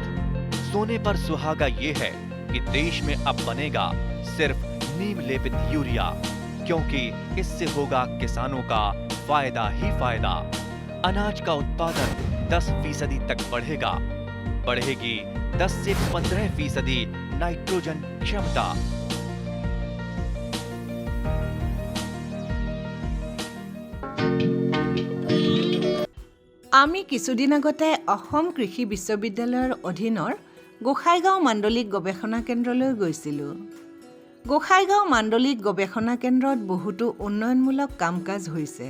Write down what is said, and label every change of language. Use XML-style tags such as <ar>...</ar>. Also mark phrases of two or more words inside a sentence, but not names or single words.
<hi>सोने पर सुहागा ये है कि देश में अब बनेगा सिर्फ नीम लेपित यूरिया, क्योंकि इससे होगा किसानों का फायदा ही फायदा। अनाज का उत्पादन 10% तक बढ़ेगा। बढ़ेगी 10 से 15% नाइट्रोजन क्षमता।</hi> <as>আমি কিছুদিন আগতে অসম কৃষি বিশ্ববিদ্যালয়ৰ অধীনৰ গোসাইগাঁও মাণ্ডলিক গৱেষণা কেন্দ্ৰলৈ গৈছিলোঁ। গোসাইগাঁও মাণ্ডলিক গৱেষণা কেন্দ্ৰত বহুতো উন্নয়নমূলক কাম কাজ হৈছে।</as>